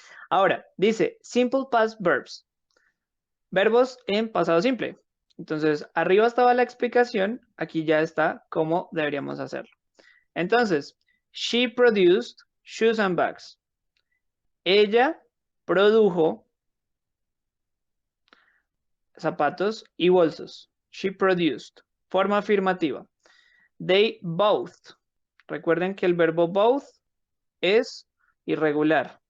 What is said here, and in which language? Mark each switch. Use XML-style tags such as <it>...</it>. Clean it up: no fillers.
<es>Ahora, dice</es> <en>simple past verbs,</en> <es>verbos en pasado simple. Entonces, arriba estaba la explicación, aquí ya está cómo deberíamos hacerlo.</es> <en>Entonces, she produced shoes and bags.</en> <es>Ella produjo zapatos y bolsos.</es> <en>She produced.</en> <es>Forma afirmativa.</es> <en>They both.</en> <es>Recuerden que el verbo both es irregular.</es>